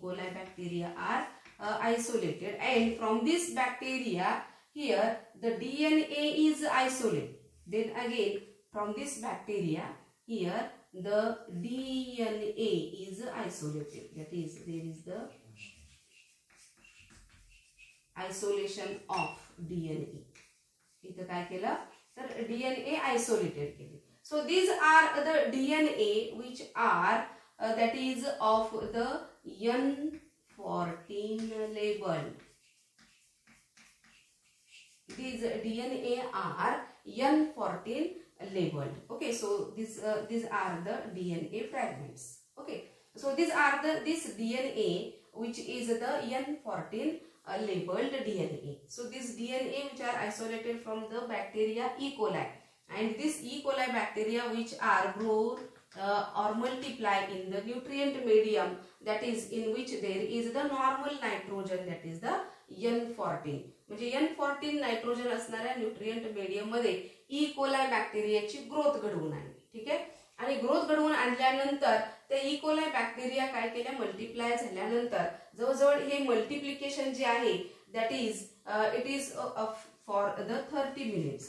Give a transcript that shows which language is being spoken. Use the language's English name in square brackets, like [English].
[English] coli bacteria are isolated, and from this bacteria here the DNA is isolated. Then again from this bacteria here the DNA is isolated. That is, there is the isolation of DNA. [Marathi] इथं काय केलं तर DNA isolated केले. [English] So these are the DNA which are that is of the N14 labeled. These DNA are N14 labeled. Okay, so these are the DNA fragments. Okay, so these are this DNA which is the N14 labeled DNA. So this DNA which are isolated from the bacteria E. coli, and this E. coli bacteria which are grow or multiply in the nutrient medium, that is in which there is the normal nitrogen, that is the N14. [Marathi] म्हणजे N14 nitrogen असणाऱ्या nutrient medium मध्ये E coli बॅक्टेरियाची growth घडवून आणली. ठीक आहे. आणि growth घडवून आणल्यानंतर त्या ई कोलाई बॅक्टेरिया काय केल्या, मल्टिप्लाय झाल्यानंतर जवळजवळ हे मल्टिप्लिकेशन जे आहे [English] That is it is for the 30 minutes.